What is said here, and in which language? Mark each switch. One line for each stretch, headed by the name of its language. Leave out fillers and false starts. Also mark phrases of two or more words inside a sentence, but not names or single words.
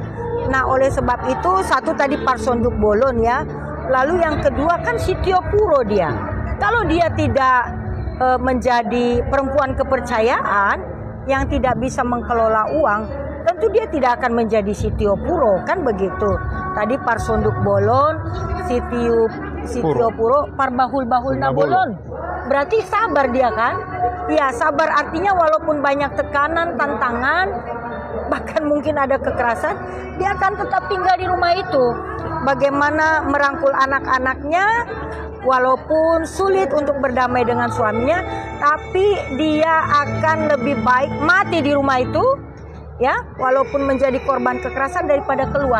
Indonesian: Nah, oleh sebab itu satu tadi
Batak Simalungun: parsonduk bolon
Indonesian: ya. Lalu yang kedua kan
Batak Simalungun: sitio puro
Indonesian: dia. Kalau dia tidak menjadi perempuan kepercayaan yang tidak bisa mengelola uang, tentu dia tidak akan menjadi
Batak Simalungun: sitio puro,
Indonesian: kan begitu.
Batak Simalungun: Tadi parsonduk bolon, sitio puro, parbahul-bahul nabolon.
Indonesian: Berarti sabar dia kan? Ya, sabar artinya walaupun banyak tekanan, tantangan, bahkan mungkin ada kekerasan, dia akan tetap tinggal di rumah itu. Bagaimana merangkul anak-anaknya, walaupun sulit untuk berdamai dengan suaminya, tapi dia akan lebih baik mati di rumah itu, ya, walaupun menjadi korban kekerasan daripada keluar.